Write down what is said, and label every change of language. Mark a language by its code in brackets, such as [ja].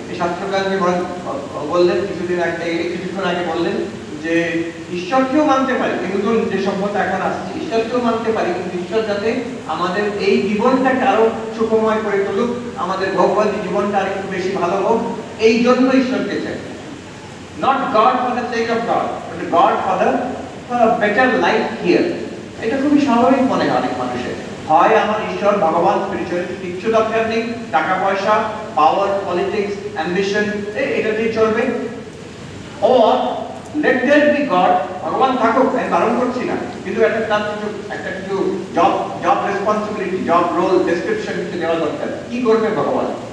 [bn] এই শাস্ত্রকারকে বললেন কিছুক্ষণ আগে বললেন যে ঈশ্বরকেও মানতে পারি, কিন্তু যে সভ্যতা এখন আসছে ঈশ্বরকেও মানতে পারি, কিন্তু ঈশ্বর যাতে আমাদের এই জীবনটাকে আরো সুখময় করে তুলুক, আমাদের ভৌগোলিক জীবনটা আর একটু বেশি ভালো হোক, এই জন্য ঈশ্বরকে চাই। [en] Not God for the sake of God, but God for a better life here. [bn] এটা খুবই স্বাভাবিক মনে হয় অনেক মানুষের। হয় আমার ঈশ্বর ভগবান স্পিরিচুয়ালিটি কিচ্ছু দরকার নেই, টাকা পয়সা, পাওয়ার, পলিটিক্স, অ্যাম্বিশন এটা দিয়ে চলবে, [en] or let there be God, [bn] ভগবান থাকুক, আমি বারণ করছি না, কিন্তু একটা কিছু job responsibility, job role description কিছু দেওয়া দরকার। কি করবে ভগবান?